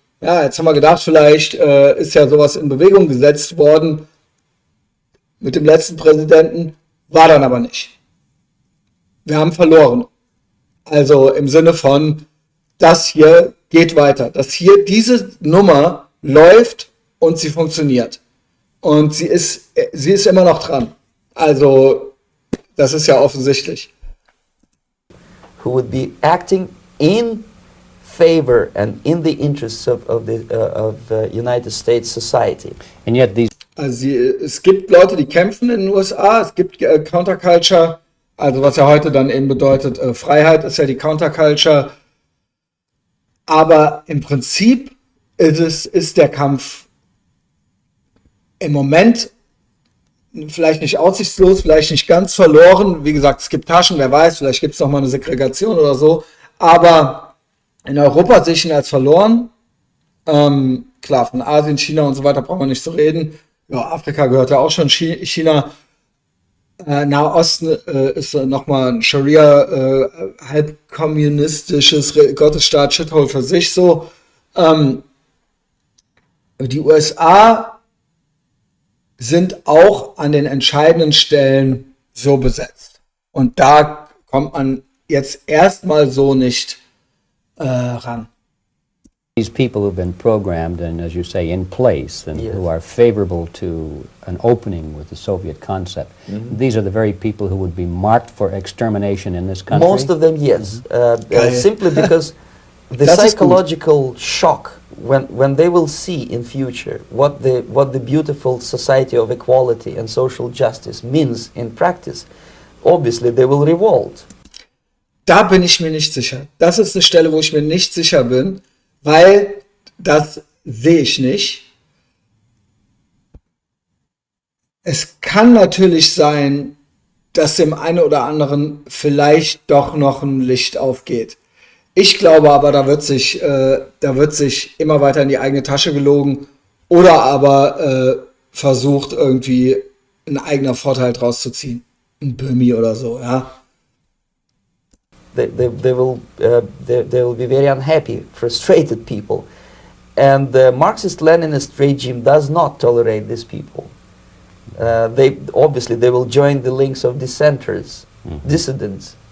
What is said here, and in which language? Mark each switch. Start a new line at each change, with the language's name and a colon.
German: Ja, jetzt haben wir gedacht, vielleicht ist ja sowas in Bewegung gesetzt worden mit dem letzten Präsidenten, war dann aber nicht. Wir haben verloren. Also im Sinne von, das hier geht weiter. Diese Nummer läuft und sie funktioniert. Und sie ist immer noch dran. Also, das ist ja offensichtlich.
English: Who would be acting in favor and in the interests of the United States society. And yet these
German: Also es gibt Leute, die kämpfen in den USA, es gibt Counterculture, also was ja heute dann eben bedeutet, Freiheit ist ja die Counterculture. Aber im Prinzip ist der Kampf im Moment vielleicht nicht aussichtslos, vielleicht nicht ganz verloren. Wie gesagt, es gibt Taschen, wer weiß, vielleicht gibt es noch mal eine Segregation oder so. Aber in Europa sehe ich ihn als verloren. Klar, von Asien, China und so weiter brauchen wir nicht zu reden. Ja, Afrika gehört ja auch schon China. Nahosten ist nochmal ein Scharia, halb kommunistisches Gottesstaat, Shithole für sich so. Die USA sind auch an den entscheidenden Stellen so besetzt. Und da kommt man jetzt erstmal so nicht ran.
English: these people who've been programmed and, as you say, in place and Yes. who are favorable to an opening with the Soviet concept, these are the very people who would be marked for extermination in this country? Most of them, yes.
German: Geil.
English: Simply because the
German: Das ist gut.
English: psychological shock when they will see in future what the beautiful society of equality and social justice means in practice, obviously they will revolt.
German: Da bin ich mir nicht sicher. Das ist eine Stelle, wo ich mir nicht sicher bin, weil das sehe ich nicht. Es kann natürlich sein, dass dem einen oder anderen vielleicht doch noch ein Licht aufgeht. Ich glaube aber, da wird sich immer weiter in die eigene Tasche gelogen oder aber versucht irgendwie einen eigenen Vorteil draus zu ziehen. Ein Böhmi oder so, ja.
English: They will be very unhappy, frustrated people. And the Marxist-Leninist regime does not tolerate these people. They will join the links of dissenters, dissidents.